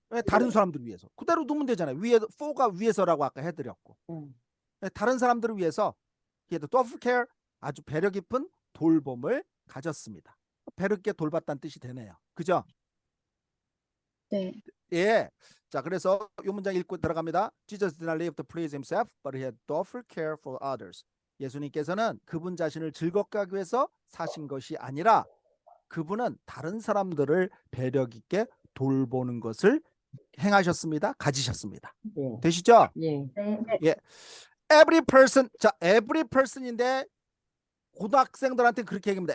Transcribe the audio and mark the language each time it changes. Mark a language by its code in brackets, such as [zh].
[ko] 예, 다른 사람들을 위해서. 그대로 두면 되잖아요. 위에 for가 위해서라고 아까 해드렸고. 예, 다른 사람들을 위해서 그래도 [en] thoughtful care [ko] 아주 배려 깊은 돌봄을 가졌습니다. 배려 깊게 돌봤다는 뜻이 되네요. 그죠? 네. 예. 자, 그래서 이 문장 읽고 들어갑니다. [en] Jesus did not live to please himself, but he had thoughtful care for others. [ko] 예수님께서는 그분 자신을 즐겁게 하기 위해서 사신 것이 아니라 그분은 다른 사람들을 배려 깊게 돌보는 것을 행하셨습니다. 가지셨습니다. 예. 되시죠? 예. 네. [en] Every person. [ko] 자, [en] every person [ko] 인데 고등학생들한테 그렇게 얘기합니다.